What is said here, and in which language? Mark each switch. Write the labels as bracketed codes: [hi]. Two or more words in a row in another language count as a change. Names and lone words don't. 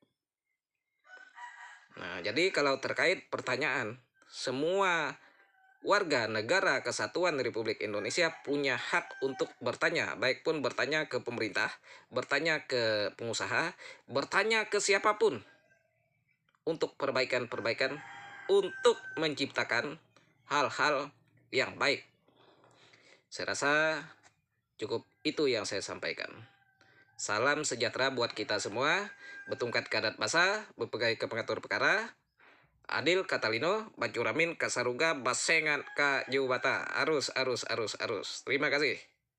[id] Nah, jadi kalau terkait pertanyaan, semua warga negara kesatuan Republik Indonesia punya hak untuk bertanya, baik pun bertanya ke pemerintah, bertanya ke pengusaha, bertanya ke siapapun untuk perbaikan-perbaikan, untuk menciptakan hal-hal yang baik. Saya rasa cukup itu yang saya sampaikan. Salam sejahtera buat kita semua. [knx] Betungkat kadat basa, bepegai ke pengatur perkara. Adil Katalino, Bacuramin Kasaruga, Basengan Ka Jubata. [id] Arus. Terima kasih.